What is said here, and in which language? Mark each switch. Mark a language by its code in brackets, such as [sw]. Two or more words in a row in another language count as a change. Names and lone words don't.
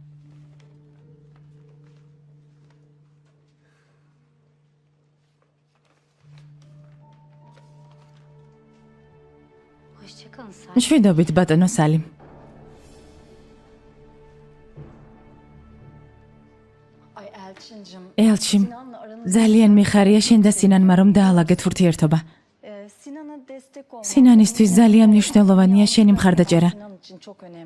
[tr] Hoşçakalın. [ka] მშვიდობით, ბატონო სალიმ. [tr] Ay Elçincim. [ka] ელჩიმ, [tr] Sinan'la aranız. [ka] ძალიან მიხარია შენ და სინანმა რომ დაალაგეთ ურთიერთობა. [tr] Sinan'a destek olmak. [ka] სინანისთვის ძალიან მნიშვნელოვანია შენი მხარდაჭერა. [tr] Sinan için çok önemli.